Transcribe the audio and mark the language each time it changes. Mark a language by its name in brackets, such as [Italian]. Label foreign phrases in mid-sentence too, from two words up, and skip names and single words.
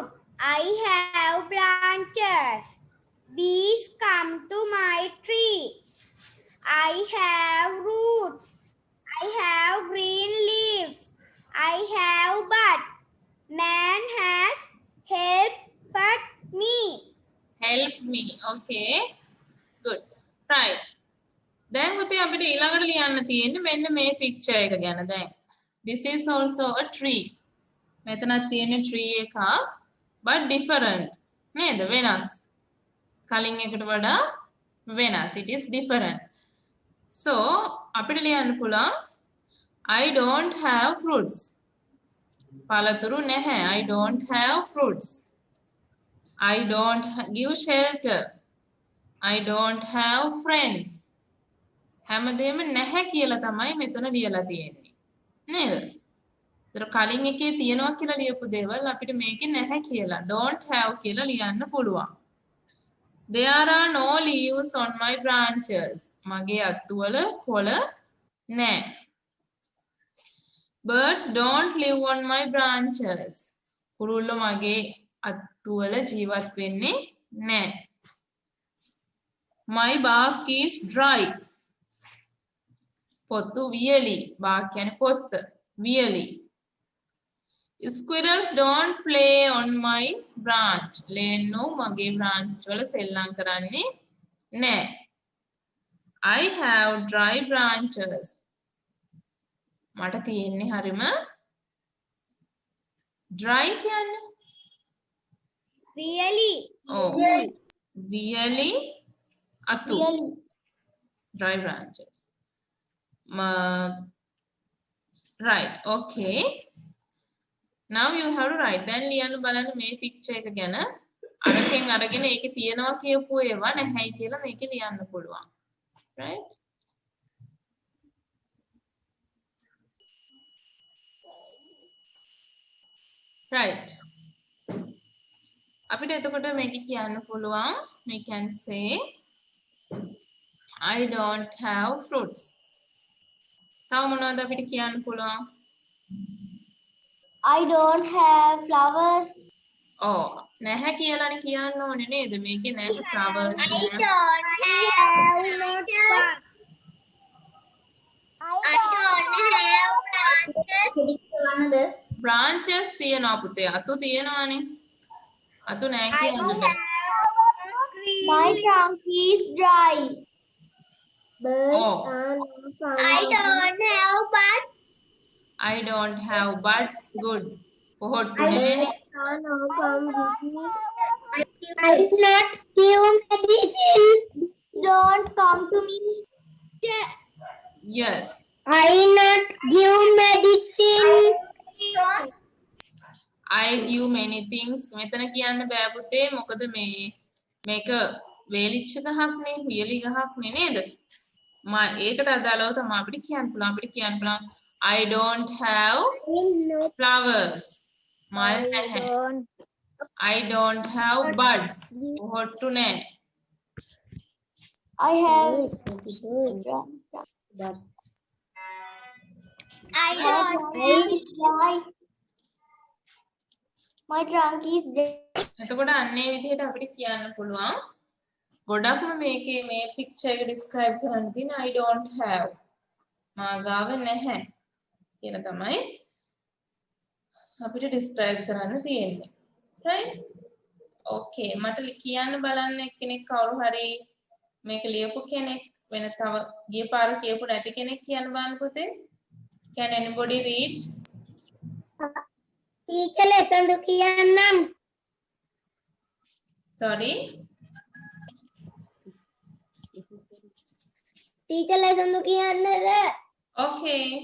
[English] I have branches. Bees come to my tree. I have roots. I have green leaves. I have bud. Man has helped me. help me. Okay. Good. Right. [Sinhala] දැන් පුතේ අපිට ඊළඟට ලියන්න තියෙන්නේ මෙන්න මේ picture එක ගැන. [English] දැන් this is also a tree. [Sinhala] මෙතනත් තියෙන tree එකක් [English] but different. [Sinhala] නේද? වෙනස්. කලින් එකට වඩා වෙනස්. [English] It is different. So [Sinhala] අපිට ලියන්න පුළුවන් [English] I don't have fruits. [Sinhala] පළතුරු නැහැ. [English] I don't have fruits. I don't give shelter. I don't have friends. [Sinhala] හැමදේම නැහැ කියලා තමයි මෙතන ලියලා තියෙන්නේ. නේද? ඒතර කලින් එකේ තියනවා කියලා ලියපු දේවල් අපිට මේකේ නැහැ කියලා [English] don't have [Sinhala] කියලා ලියන්න පුළුවන්. [English] There are no leaves on my branches. [Sinhala] මගේ අත්තු වල කොළ නැහැ. [English] Birds don't live on my branches. [Sinhala] කුරුල්ලෝ මගේ අත්තු වල ජීවත් වෙන්නේ නැහැ. [English] My bark is dry. [Sinhala] පොත්තු වියලි. bark කියන්නේ පොත්ත. වියලි. [English] Squirrels don't play on my branch. [Sinhala] ලේන්නෝ මගේ branch වල සෙල්ලම් කරන්නේ නැහැ. [English] I have dry branches. [Sinhala] මට තියෙන්නේ හරිම dry කියන්නේ [English] Really? [Sinhala] Oh. වියලි අතු. [English] Dry branches. Right. Okay. Now you have to write. Then [Sinhala] ලියන්න බලන්න මේ picture එක ගැන අරකින් අරගෙන ඒකේ තියනවා කියපු ඒවා නැහැයි කියලා මේකේ ලියන්න පුළුවන්. [English] Right? Right. [Sinhala] අපිට එතකොට මේකේ කියන්න පුළුවන් [English] we can say I don't have fruits. [Sinhala] තව මොනවද අපිට කියන්න පුළුවන්? [English] I don't have flowers. [Sinhala] Oh, නැහැ කියලානේ කියන්න ඕනේ නේද? මේකේ නැහැ flowers. [English] I don't have notebook. I don't have branches. [Sinhala] branches තියනවා පුතේ. අතු තියනවානේ. අතු නැහැ [English] I [Sinhala] කියන්න [English] don't [Sinhala] බෑ. [English] have green My leaves. trunk is dry. Birds Oh. are not found. I don't have buds. I don't have buds. Good. පොහොට්ටු Birds [Sinhala] නැහැනේ. [English] are not come with me. I not give medicine. Don't come to me. Yes. I not give medicine. I give many things. [Sinhala] මෙතන කියන්න බෑ පුතේ. මොකද මේක වේලිච්ච ගහක්නේ, වියලි ගහක්නේ නේද? ඒකට අදාළව තමයි අපිට කියන්න පුළුවන්. අපිට කියන්න පුළුවන් [English] I don't have flowers. [Sinhala] මල් නැහැ. [English] I don't have buds. [Sinhala] පොහොට්ටු නැහැ. [English] I have. I don't have. My trunk is dry. [Sinhala] එතකොට අන්නේ විදිහට අපිට කියන්න පුළුවන්. ගොඩක්ම මේකේ මේ picture එක describe කරන්න තියෙන [English] I don't have. [Sinhala] මාගාව නැහැ කියන තමයි අපිට describe කරන්න තියෙන්නේ. Right? [English] Okay. [Sinhala] මට කියන්න බලන්න එක්කෙනෙක් කවුරු හරි මේක ලියපු කෙනෙක් වෙන තව ගිය පාර කියපු නැති කෙනෙක් කියන්න බලන්න පුතේ. [English] Can anybody read? Teacher lesson to කියන්නම්. Sorry. Teacher lesson to කියන්නද? Okay.